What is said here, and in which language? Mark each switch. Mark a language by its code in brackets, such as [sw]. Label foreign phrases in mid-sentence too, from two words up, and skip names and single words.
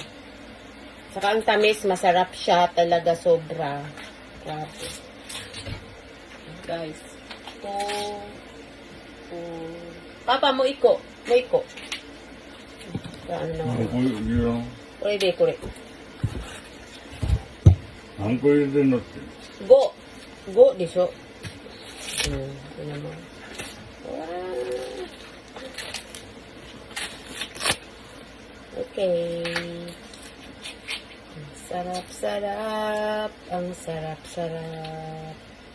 [tl] Saka ang tamis, masarap siya. Talaga sobra. Grabe. Guys. [ja] パパ、もう一個。もう一個. Ano na ako? Pwede, kore. 何個入れてんのって。 5でしょ。 [tl] ito naman. [en] Okay. [tl] Ang sarap-sarap. Ang sarap-sarap.